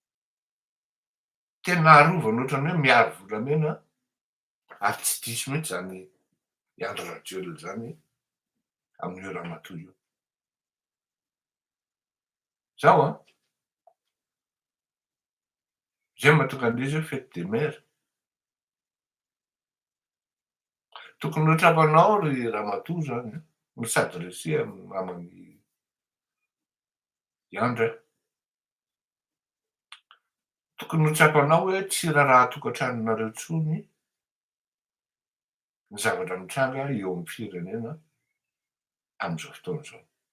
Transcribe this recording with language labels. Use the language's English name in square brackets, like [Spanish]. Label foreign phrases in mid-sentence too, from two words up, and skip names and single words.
[Malagasy] Tena arovany ohatrany hoe miaro volamena ary tsy diso mihitsy zany Andry Rajoelina zany amin'io ramatoa io. Zaho zay mahatonga an'izy hoe [French] fête des mères. [Malagasy] Tokony ho trapanao ry ramatoa zany no sady resia amin'ny mamany Andry. Tokony ho trapanao hoe tsy raharaha tokantranonareo intsony ny zavatra mitranga eo amin'ny firenena am'izao fotoana izao.